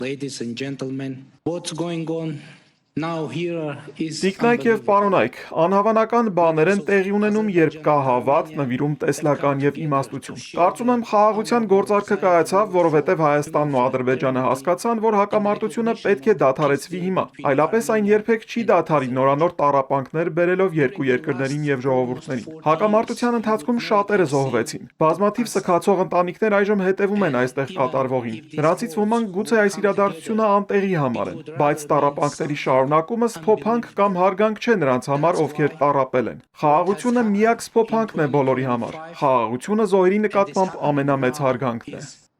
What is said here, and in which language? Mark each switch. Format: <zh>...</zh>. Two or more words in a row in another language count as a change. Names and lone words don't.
<en>Ladies and gentlemen, what's going on now here is</en> <hy>Տիկնայք եւ պարոնայք, անհավանական բաներ են տեղի ունենում, երբ կա հավատ, նվիրում, տեսլական եւ իմաստություն։ Կարծում եմ խաղաղության գործարքը կայացավ, որովհետեւ Հայաստանն ու Ադրբեջանը հասկացան, որ հակամարտությունը պետք է դադարեցվի հիմա։ Այլապես այն երբեք չի դադարի նորանոր տառապանքներ բերելով երկու երկրներին եւ ժողովուրդներին։ Հակամարտության ընթացքում շատերը զոհվեցին։ Բազմաթիվ սքացող ընտանիքներ այժմ հետևում են այստեղ կատարվողին։ Նրանցից ոմանք գուցե այս իրադարձությունը անտեղի համարեն, բայց տառապանքների շարունակումը սփոփանք կամ հարգանք չէ նրանց համար, ովքեր տառապել են։ Խաղաղությունը միակ սփոփանքն է բոլորի համար։ Խաղաղությունը զոհերի նկատմամբ ամենամեծ հարգանքն է։</hy>